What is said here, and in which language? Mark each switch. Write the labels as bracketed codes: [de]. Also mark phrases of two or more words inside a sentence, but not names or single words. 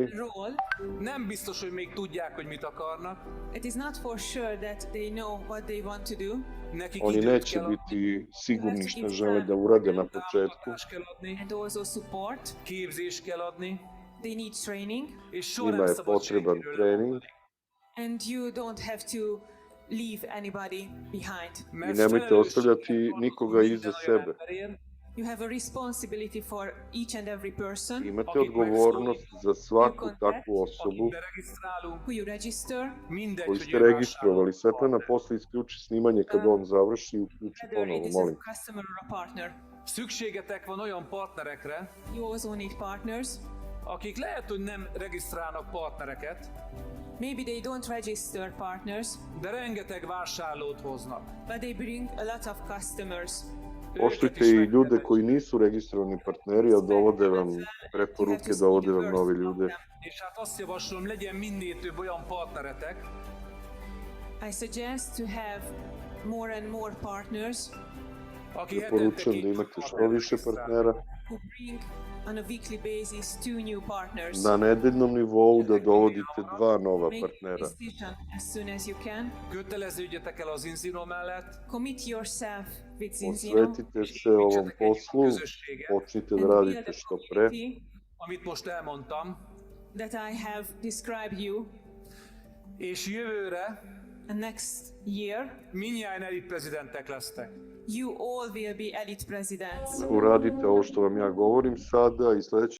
[en] role. [hu] Nem biztos, hogy még tudják, hogy mit akarnak. [en] It is not for sure that they know what they want to do. [sr] oni neće biti sigurni šta žele da urade na početku. [en] And also support. [hu] Képzést kell adni. [en] They need training. [sr] Njima je potreban trening. [en] And you don't have to leave anybody behind. [sr] I nemojte ostavljati nikoga iza sebe. [en] You have a responsibility for each and every person. [sr] Imate odgovornost za svaku takvu osobu [en] who you register. [sr] koju ste registrovali. Svetlana posle isključi snimanje kad on završi i uključi ponovo, molim. [en] Customer or a partner. [hu] Szükségetek van olyan partnerekre, [en] You also need partners, [hu] akik lehet, hogy nem regisztrálnak partnereket, [en] maybe they don't register partners, [hu] de rengeteg vásárlót hoznak. [en] but they bring a lot of customers. [sr] Poštujte i ljude koji nisu registrovani partneri, a dovode vam preporuke, dovode vam nove ljude. [hu] És hát azt javaslom, legyen minél több olyan partneretek, [en] I suggest to have more and more partners [sr] Preporučujem da imate što više partnera. [en] who bring on a weekly basis 2 new partners. [sr] Na nedeljnom nivou da dovodite 2 nova [en] Make [sr] partnera. [en] a decision as soon as you can. [hu] köteleződjetek el az Zinzino mellett, [en] Commit yourself with Zinzino. [sr] Posvetite se ovom poslu, počnite da radite što pre. [hu] amit most elmondtam, [en] That I have described you. [hu] és jövőre [en] And next year, [hu] mindjárt elit prezidentek lesztek. [en] you all will be elite presidents. [sr] Uradite ovo što vam ja govorim sada i sledeće